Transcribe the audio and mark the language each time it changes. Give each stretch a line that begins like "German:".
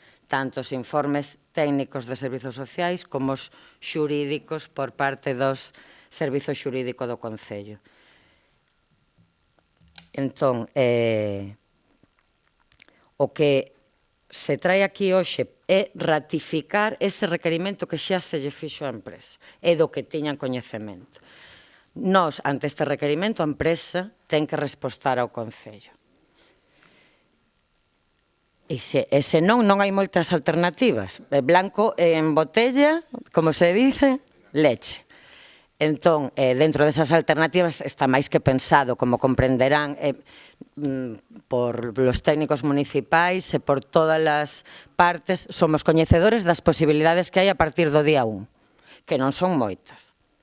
Galician: Tanto os informes técnicos de servizos sociais como os xurídicos por parte dos servizos xurídicos do Concello. Entón, o que se trae aquí hoxe é ratificar ese requerimento que xa se lle fixo á empresa e do que tiñan coñecemento. Nós, ante este requerimento, a empresa ten que respostar ao Concello. E se non hai moitas alternativas.
Spanish: Blanco en botella, como se dice, leche.
Galician: Entón, dentro desas alternativas está máis que pensado, como comprenderán,
Spanish: por los
Galician: técnicos municipais e por todas as partes, somos coñecedores das posibilidades que hai a partir do día 1, que non son moitas.